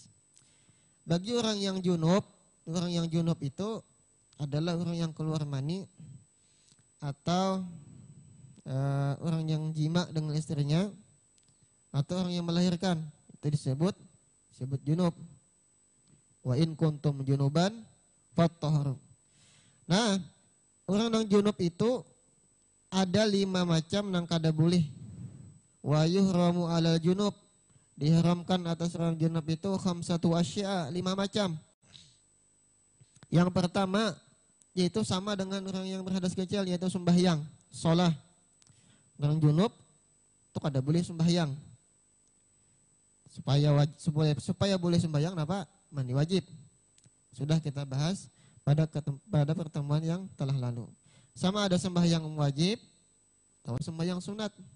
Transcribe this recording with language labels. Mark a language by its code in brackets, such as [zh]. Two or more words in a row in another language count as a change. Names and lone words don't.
[id] Bagi orang yang junub itu adalah orang yang keluar mani atau orang yang jima dengan istrinya atau orang yang melahirkan, itu disebut junub. [ar] Wa in kuntum junuban fattahharu. [id] Nah, orang yang junub itu ada 5 macam yang kada boleh. [ar] Wa yuhramu alal junub, [id] diharamkan atas orang junub itu [ar] khamsatu asya, [id] 5 macam. Yang pertama yaitu sama dengan orang yang berhadas kecil, yaitu sembahyang, shalah. Orang junub itu kada boleh sembahyang. Supaya boleh sembahyang apa? Mandi wajib. Sudah kita bahas pada pertemuan yang telah lalu. Sama ada sembahyang wajib atau sembahyang sunat.